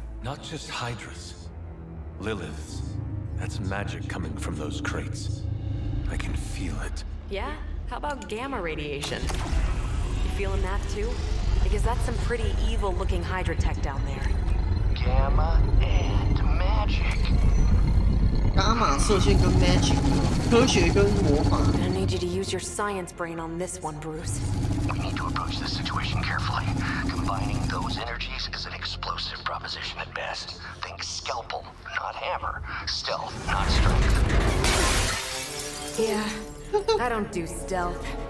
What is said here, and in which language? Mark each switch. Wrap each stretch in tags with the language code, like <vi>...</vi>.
<en>Not just Hydras. Liliths. That's magic coming from those crates. I can feel it. Yeah? How about gamma radiation? You feeling that too? Because that's some pretty evil-looking Hydra tech down there. Gamma and magic.</en> <zh>伽马射线跟 magic 科学跟魔法。</zh> <en>Gonna need need you to use your science brain on this one, Bruce. We need to approach this situation carefully. Combining those energies is an explosive proposition at best. Think scalpel, not hammer. Stealth, not strength. Yeah, I don't do stealth.</en>